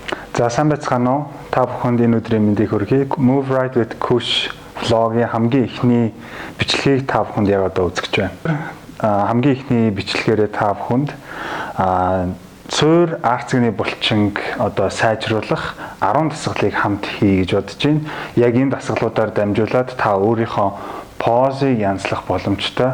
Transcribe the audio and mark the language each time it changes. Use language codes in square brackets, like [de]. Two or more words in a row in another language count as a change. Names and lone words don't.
[mn] За сайн байцгаана уу? Та бүхэнд энэ өдрийн мэндийг хүргэе. Move Right with Kush vlog-ийн хамгийн ихний бичлэгийг та бүхэнд яг одоо үзэж байна. Хамгийн ихний бичлэгээрээ та бүхэнд цөөр арцгийн булчинг одоо сайжруулах 10 дасгалыг хамт хий гэж бодож байна. Яг энэ дасгалуудаар дамжуулаад та өөрийнхөө позыг янзлах боломжтой.